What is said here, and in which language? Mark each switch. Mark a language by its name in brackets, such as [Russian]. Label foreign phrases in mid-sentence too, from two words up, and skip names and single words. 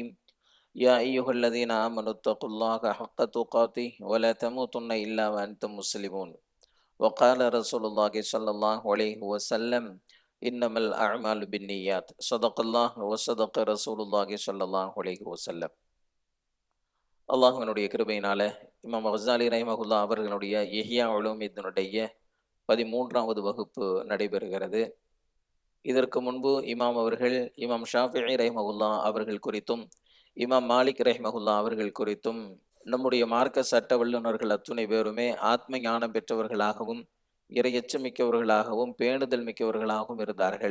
[Arabic] يا أيها الذين آمنوا اتقوا الله حق تقاته ولا تموتن إلا وأنتم مسلمون. وقال رسول الله صلى الله عليه وسلم: إنما الأعمال بالنيات. صدق الله وصدق رسول الله صلى الله عليه وسلم. [Tamil] அல்லாஹ்வினுடைய கிருபையினால இமாம் கஸாலி ரஹிமஹுல்லா அவர்களுடைய இஹ்யா உலூமித்தீனுடைய 13வது வகுப்பு நடைபெறுகிறது. இதற்கு முன்பு இமாம் அவர்கள் இமாம் ஷாஃபிஈ ரஹிமஹுல்லா அவர்கள் குறித்தும் இமாம் மாலிக் ரஹிமஹுல்லா அவர்கள் குறித்தும் நம்முடைய மார்க்க சட்ட வல்லுநர்கள் அத்துணை பேருமே ஆத்ம ஞானம் பெற்றவர்களாகவும் இறையச்சம் மிக்கவர்களாகவும் பேணுதல் மிக்கவர்களாகவும் இருந்தார்கள்.